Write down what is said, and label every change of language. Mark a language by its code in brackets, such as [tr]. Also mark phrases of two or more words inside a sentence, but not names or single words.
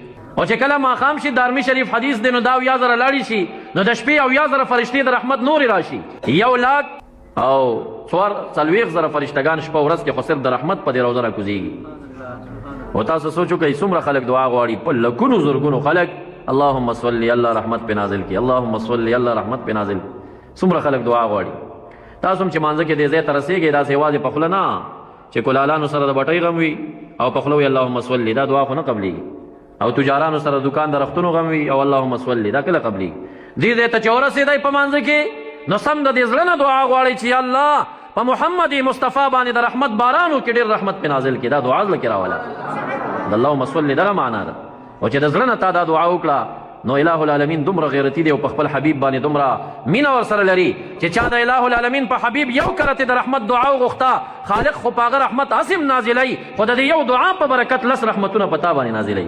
[ps] او چې کله ماښام شي دارمي شریف حدیث دی نو دا 80,000 لاړې شي نو د شپې 80,000 فرشتې د رحمت نورې راشي. 1,00,000 او 40,000 فرشتګان شپه ورځ کې خو صرف د رحمت په دې روضه راکوزېږي. او تاسو سوچو کوئ څومره خلک دعا غواړي، په لکونو زرګونو خلک [ar] اللهم صل [ps] الله رحمت پې نازل کړي، [ar] اللهم صل [ps] الله رحمت پې نازل کړي. څومره خلک دعا غواړي. تاسو هم چې مانځه کې دې ځای ته رسېږئ داسې یوازې په خوله نه چې کلالانو سره د بټۍ غم وي او په خوله وي [ar] اللهم صل، [ps] دا دعا خو نه قبلېږي. او تجارانو سره دکان د رختونو غم وي او [ar] اللهم صل، [ps] دا کله قبلېږي. دې ځای ته چې ورسېدئ په مانځه کې نو سم د دې زړه نه دعا غواړئ چې یا الله په محمد مصطفی باندې د رحمت بارانو کې ډېر رحمت پې نازل کړي. دا دعا زړه کې راوله د [ar] اللهم صل [ps] دغه معنا ده. او چې د زړه نه تا دا دعا وکړه نو الہ العالمین دومره غیرتي دی او په خپل حبیب باندې دومره مینه ورسره لري چې چا د الہ العالمین په حبیب یو کرتې د رحمت دعا وغوښته خالق خو په هغه رحمت اسم نازلوي، خو د دې یو دعا په برکت لس رحمتونه په تا باندې نازلوي.